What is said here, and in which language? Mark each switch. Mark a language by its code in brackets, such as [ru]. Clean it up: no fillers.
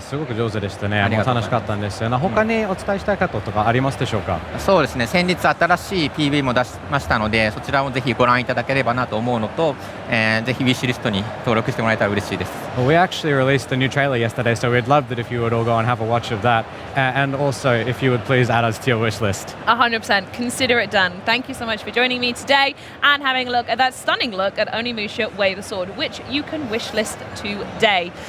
[ja] すごく上手でしたね。ありがとうございます楽しかったんですよ。他にお伝えしたいこととかありますでしょうか？そうですね、先日新しい PV も出しましたので、そちらもぜひご覧いただければなと思うのと、ぜひウィッシュリストに登録してもらえたら嬉しいです。 [en] Well, we actually released a new trailer yesterday, so we'd love that if you would all go and have a watch of that. and also if you would please add us to your wish list. 100%. Consider it done. Thank you so much for joining me today and having a look at that stunning look at Onimusha Way the Sword, which you can wishlist today.